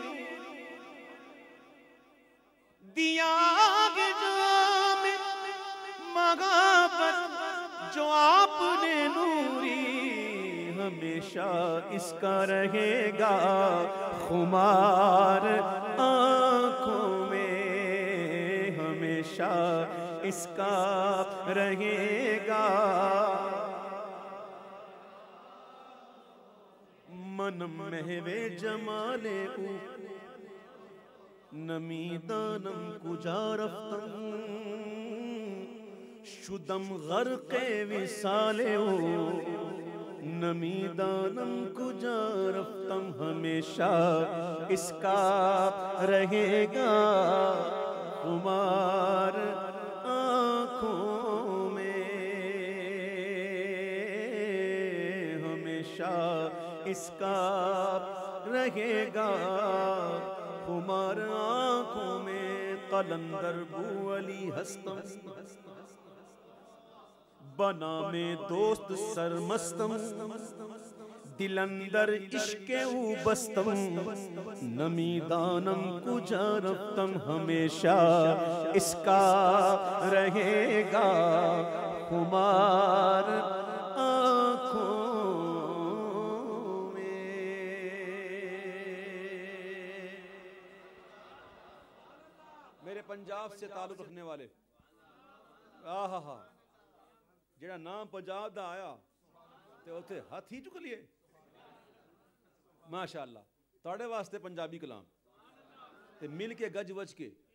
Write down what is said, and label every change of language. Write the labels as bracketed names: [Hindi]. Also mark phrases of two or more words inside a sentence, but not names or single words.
[Urdu] دیا ہے جام محبت جو آپ نے نوری، ہمیشہ اس کا رہے گا خمار آنکھوں میں، ہمیشہ اس کا رہے گا، [Persian] من محو جمال او نمیدانم کجا رفتم، شدم غرق وصال او نمیدانم کجا رفتم، [Urdu] ہمیشہ اس کا رہے گا خمار آنکھوں میں، ہمیشہ اس کا رہے گا خمار آنکھوں میں، [Persian] قلندر بو علی ہستم بنا میں دوست سرمستم، دل اندر عشق او بستم، نمیدانم کجا رفتم، [Urdu] ہمیشہ اس کا رہے گا خمار آنکھوں میں۔ میرے پنجاب سے تعلق رکھنے والے [Punjabi] آہا جڑا نام پنجاب دا آیا تے اوتھے ہاتھ ہی چک لیے، ماشاءاللہ تواڈے واسطے پنجابی کلام تے مل کے گج وج کے